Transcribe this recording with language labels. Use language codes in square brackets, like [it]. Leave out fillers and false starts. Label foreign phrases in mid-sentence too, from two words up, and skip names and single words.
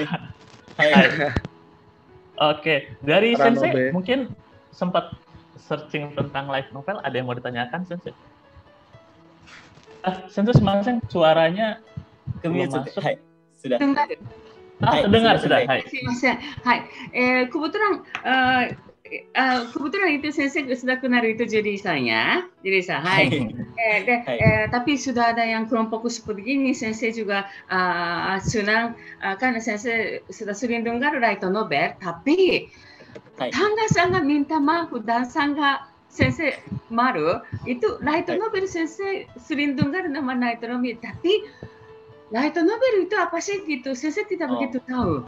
[id] Oke, dari Ranobe. Sensei mungkin sempat searching tentang [en] light novel, [id] ada yang mau ditanyakan Sensei? Sensei semasang suaranya belum masuk. Hai, sudah. Dengar sudah. Hai. [ja] すいません。 [id] はい。kebetulan itu sensei sudah kenal itu Juli Sang ya. Juli Sang. Hai. Tapi sudah ada yang kelompok seperti ini, sensei juga senang karena sensei sudah sering dengar [en] light novel, [id] tapi Tangga Sang minta maaf dan Sangga sensei malu, itu [en] light novel [id] sensei sering dengar nama [en] light novel, [id] tapi [en] light novel [id] itu apa sih gitu, sensei tidak begitu tahu.